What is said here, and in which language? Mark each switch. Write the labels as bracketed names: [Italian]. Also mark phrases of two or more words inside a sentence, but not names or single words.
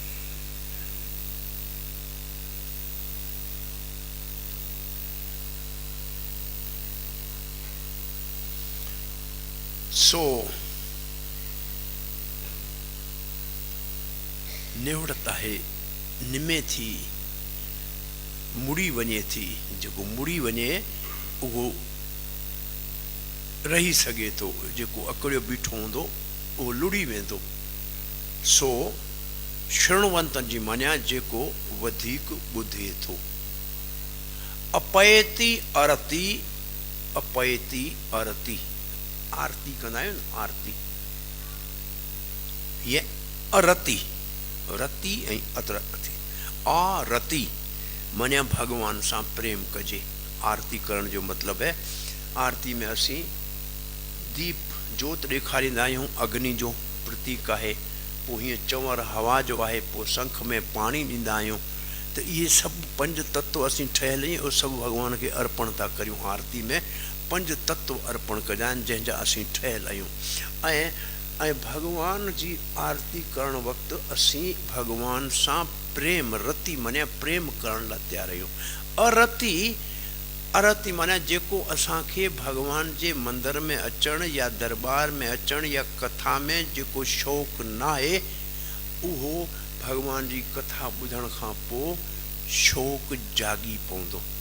[Sindhi] सो निवड़त आहे, निमे थी, मुड़ी वञे थी। जेको मुड़ी वञे उहो रही सघे थो, जेको अकड़ियो बीठो हूंदो उहो लुड़ी वेंदो। सो शृणवंतनि जी मञा, जेको वधीक ॿुधे थो। अपयति अरति, अपयति अरति, आरती कंदा आहियूं न, आरती। ये अरति, रति ऐं अरति। आरती मञा भगवान सां प्रेम कजे। आरती करण जो मतिलबु है, आरती में असीं दीप जोत ॾेखारींदा आहियूं, अग्नि जो प्रतीक आहे। पोइ हीअं चंवर हवा जो आहे, पोइ शंख में पाणी ॾींदा आहियूं। त इहे सभु पंज तत्व असीं ठहियल आहियूं, उहे सभु भॻवान खे अर्पण था करियूं। आरती में पंज तत्व अर्पण कजा आहिनि, जंहिंजा असीं ठहियल आहियूं। ऐं भगवान जी आरती करण वक़्तु असीं भगवान सां प्रेम, रति माने प्रेम करण लाइ तयारु आहियूं। अरति, अरति माने जेको असांखे भगवान जे मंदर में अचणु या दरबार में अचणु या कथा में जेको शौक़ु न आहे, उहो भगवान जी कथा ॿुधण खां पोइ शौक़ु जागी पवंदो।